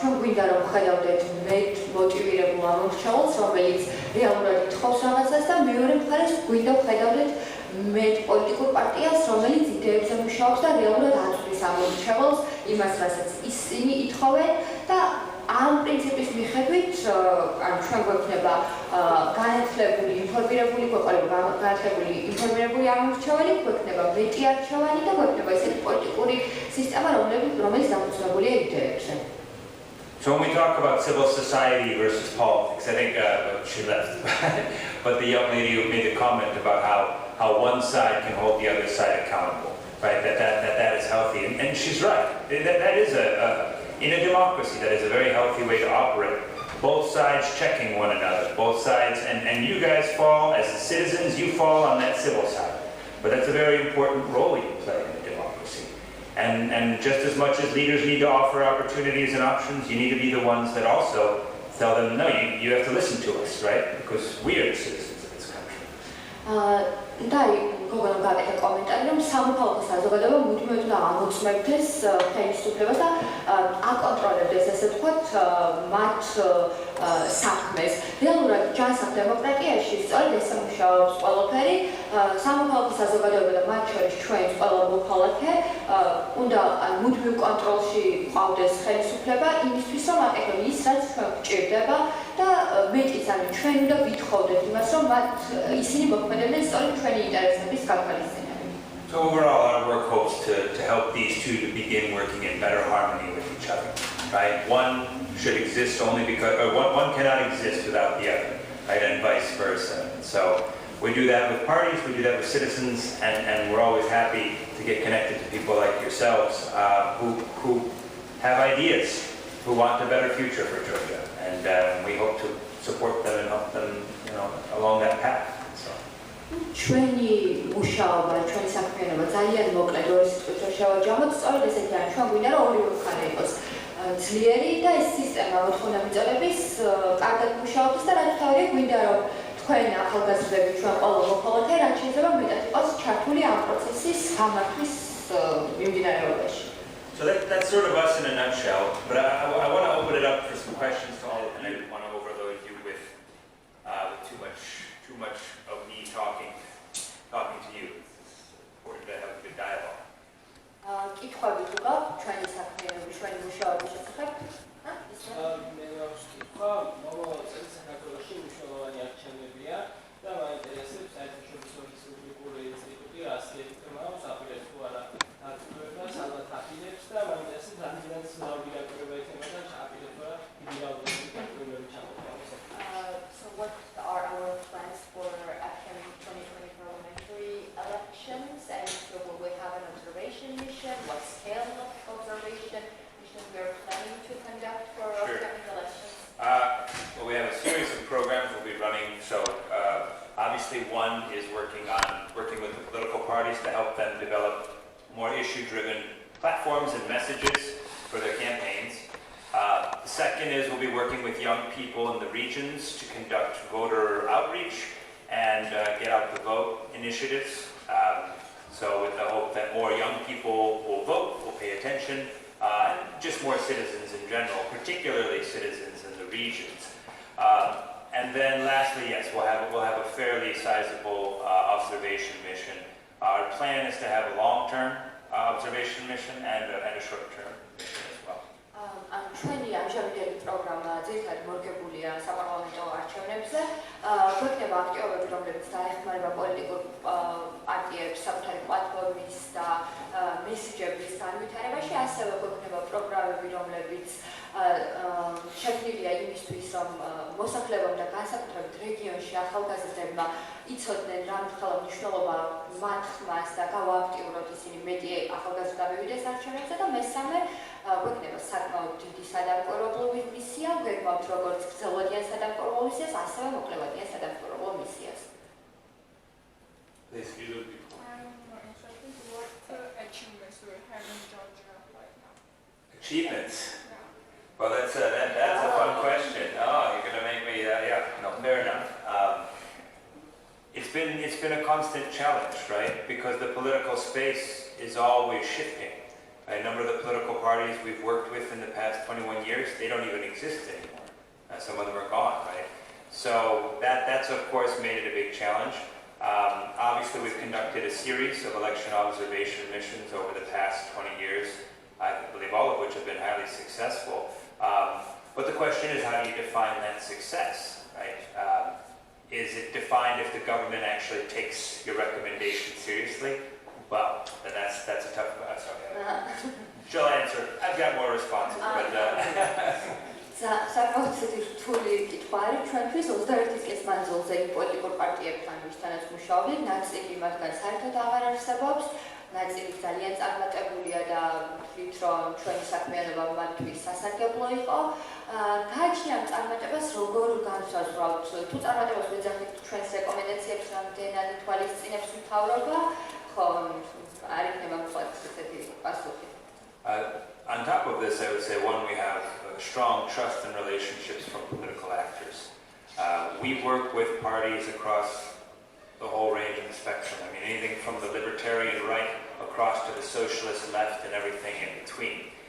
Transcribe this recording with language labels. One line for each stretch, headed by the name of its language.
Georgian: ჩვენ გვინდა რომ ხედავდეთ მეტ მოტივირებულ ამორჩეულს, რომელიც რეალურად ითხოვს რაღაცას და მეორე მხარეს გვინდა ხედავდეთ მეტ პოლიტიკურ პარტიას, რომელიც იდეებზე მუშაობს და რეალურად აწვდის ამორჩეულს იმას, რასაც ისინი ითხოვენ და ამ პრინციპის მიხედვით ან ჩვენ გვექნება განათლებული, ინფორმირებული გვეყოლება განათლებული, ინფორმირებული ამორჩეველი, გვექნება მეტი არჩევანი და გვექნება ესეთი პოლიტიკური სისტემა, რომელიც დაფუძნებულია იდეებზე.
English: So when we talk about civil society versus politics, I think she left, but the young lady who made a comment about how one side can hold the other side accountable, right? That is healthy, and she's right. That is in a democracy, that is a very healthy way to operate. Both sides checking one another, both sides, and you guys fall, as citizens, you fall on that civil side. But that's a very important role you play in a democracy. And just as much as leaders need to offer opportunities and options, you need to be the ones that also tell them, no, you have to listen to us, right? Because we are the citizens of this country.
Georgian: გოგონა გაკეთე კომენტარი, რომ სამოქალაქო საზოგადოება მუდმივად უნდა ამოწმებდეს ხელისუფლებას და აკონტროლებდეს, ესე ვთქვათ, მათ საქმეს. რეალურად ჯანსაღ დემოკრატიაში სწორედ ესე მუშაობს ყველაფერი. სამოქალაქო საზოგადოება და მათ შორის ჩვენც ყველა მოქალაქე უნდა მუდმივ კონტროლში ყავდეს ხელისუფლება იმისთვის, რომ აკეთონ ის, რაც ჩვენ გვჭირდება და მეტიც არის ჩვენ უნდა ვითხოვდეთ იმას, რომ ისინი მოქმედებდნენ სწორედ ჩვენი ინტერესების გათვალისწინებით.
English: So overall, our work hopes to help these two to begin working in better harmony with each other, right? One should exist only because, or one cannot exist without the other, right? And vice versa. So we do that with parties, we do that with citizens, and we're always happy to get connected to people like yourselves who have ideas, who want a better future for Georgia, and we hope to support them and help them, along that path.
Georgian: ჩვენი მუშაობა, ჩვენი საქმიანობა ძალიან მოკლედ ორი სიტყვით რომ შევაჯამოთ, სწორედ ესეთი არის. ჩვენ გვინდა რომ ორივე მხარე იყოს ძლიერი და ეს სისტემა მოთხოვნა მიწოდების კარგად მუშაობს და რაც თავია გვინდა რომ თქვენ ახალგაზრდები, ჩვენ ყველა მოქალაქე, რაც შეიძლება მეტად სამართლის მიმდინარეობაში.
English: So that's sort of us in a nutshell, but I want to open it up for some questions to all, and I didn't want to overload you with too much of me talking to you. It's important to have a good dialogue.
Georgian: კითხვები თუ გაქვთ ჩვენი საქმიანობის, ჩვენი მუშაობის შესახებ? მე ვსკითხვა, მომავალ წელს საქართველოში მნიშვნელოვანი არჩევნებია და მაინტერესებს საერთაშორისო რესპუბლიკური ინსტიტუტი რას ეკუთვნოდა, აპირებს თუ არა აქტივობას, ალბათ აპირებს და მაინტერესებს რამდენად მრავალი აქტივობა იქნება და აპირებს თუ არა დიდი რაოდენობით აქტივობები ჩამოყალიბება.
English: So what are our plans for upcoming 2020 parliamentary elections, and so will we have an observation mission? What scale of observation mission we are planning to conduct for upcoming elections? Well, we have a series of programs we'll be running. So obviously one is working with the political parties to help them develop more issue-driven platforms and messages for their campaigns. The second is we'll be working with young people in the regions to conduct voter outreach and get out the vote initiatives. So with the hope that more young people will vote, will pay attention, and just more citizens in general, particularly citizens in the regions. And then lastly, yes, we'll have a fairly sizable observation mission. Our plan is to have a long-term observation mission and a short-term mission as well.
Georgian: ჩვენი ამჟამინდელი პროგრამა ძირითადად მორგებულია საპარლამენტო არჩევნებზე. გვექნება აქტივობები, რომლებიც დაეხმარება პოლიტიკურ პარტიებს საკუთარი პლატფორმის და მესიჯების განვითარებაში, ასევე გვექნება პროგრამები, რომლებიც შექმნილია იმისთვის, რომ მოსახლეობამ და განსაკუთრებით რეგიონში ახალგაზრდებმა იცოდნენ რა მნიშვნელობა მათ ხმას და გავააქტიუროთ ისინი მეტი ახალგაზრდა მივიდეს არჩევნებზე და მესამე გვექნება საკმაოდ დიდი სადამკვირვებლობის მისია, გვექნებათ როგორც გრძელვადიან სადამკვირვებლობის მისიას, ასევე მოკლევადიან სადამკვირვებლო მისიას.
English: Please, you look before. I'm more interested in what achievements we have in Georgia right now. Achievements? Yeah. Well, that's a fun question. Oh, you're going to make me, no, fair enough. It's been a constant challenge, right? Because the political space is always shifting. A number of the political parties we've worked with in the past 21 years, they don't even exist anymore. Some of them are gone, right? So that's of course made it a big challenge. Obviously, we've conducted a series of election observation missions over the past 20 years. I believe all of which have been highly successful. But the question is, how do you define that success, right? Is it defined if the government actually takes your recommendation seriously? Well, then that's a tough question. She'll answer. I've got more responses, but...
Georgian: საკმაოდ რთული კითხვა არის ჩვენთვის 21 წლის მანძილზე იმ პოლიტიკურ პარტიებთან, ვისთანაც მუშაობდით, ნაწილი მათგან საერთოდ აღარ არსებობს, ნაწილი ძალიან წარმატებულია და ვთვლით, რომ ჩვენი საქმიანობა მათთვის სასარგებლო იყო. გააჩნია ამ წარმატებას როგორ განსაზღვრავთ? თუ წარმატებას ვეძახით ჩვენს რეკომენდაციებს რამდენად ითვალისწინებს მთავრობა, ხო, არ იქნება მხოლოდ ესეთი პასუხი.
English: On top of this, I would say, one, we have strong trust and relationships from political actors. We work with parties across the whole range of the spectrum. I mean, anything from the libertarian right across to the socialist left and everything in between.